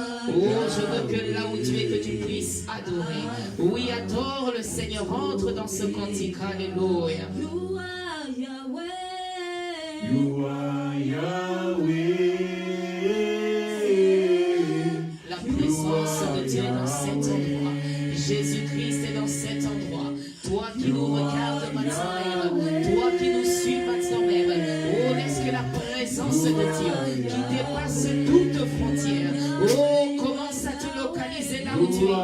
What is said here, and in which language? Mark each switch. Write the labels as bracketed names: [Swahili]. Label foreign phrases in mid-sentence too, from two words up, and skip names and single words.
[French] Oh, je veux que là où tu es, que tu puisses adorer. Oui, adore le Seigneur. Entre dans ce cantique. Alléluia. [English] You are Yahweh. You are Yahweh. [French] La présence de Dieu est dans cet endroit. Jésus-Christ est dans cet endroit. Toi qui nous regardes maintenant même, toi qui nous suis maintenant même, oh, laisse que la présence de Dieu qui dépasse toute frontière, oh, commence à te localiser là où tu es.